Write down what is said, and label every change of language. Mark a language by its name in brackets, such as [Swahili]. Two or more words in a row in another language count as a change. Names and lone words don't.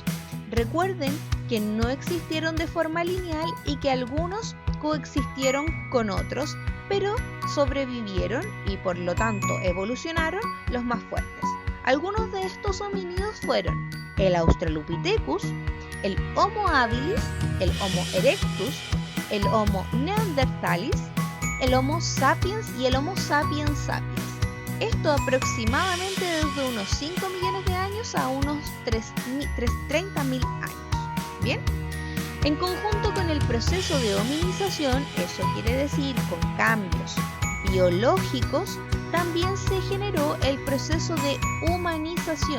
[Spanish] Recuerden que no existieron de forma lineal y que algunos coexistieron con otros, pero sobrevivieron y por lo tanto evolucionaron los más fuertes. Algunos de estos homínidos fueron el Australopithecus, el Homo habilis, el Homo erectus, el Homo neanderthalis, el Homo sapiens y el Homo sapiens sapiens. Esto aproximadamente desde unos 5 millones de años a unos 30.000 años. ¿Bien? En conjunto con el proceso de hominización, eso quiere decir con cambios biológicos, también se generó el proceso de humanización.